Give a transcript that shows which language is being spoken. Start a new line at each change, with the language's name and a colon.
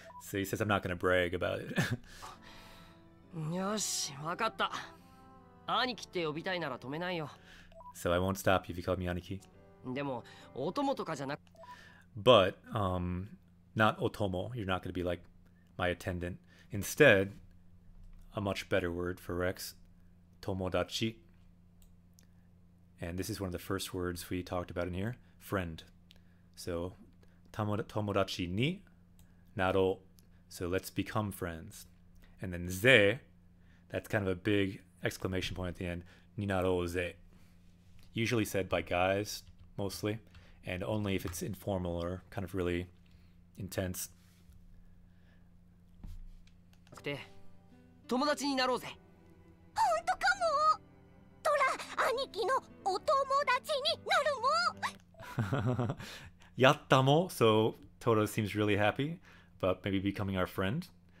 English: So he says, I'm not going to brag about it.
Japanese: よし、わかった。兄貴って呼びたいなら止めないよ。
English: So I won't stop you if you call me Aniki.
Japanese: でも、お供とかじゃなく。
English: But not otomo. You're not going to be like my attendant. Instead, a much better word for Rex, tomodachi. And this is one of the first words we talked about in here, friend. So
Japanese: tomodachi ni naro.
English: So let's become friends. And then ze, that's kind of a big exclamation point at the end.
Japanese: Ni naro ze.
English: Usually said by guys, mostly, and only if it's informal or kind of really intense.
Japanese: て友達になろうぜ。本当かも。トラ兄貴のお友達になるもん。
English: Yattamo, so Toto seems really happy about maybe becoming our friend.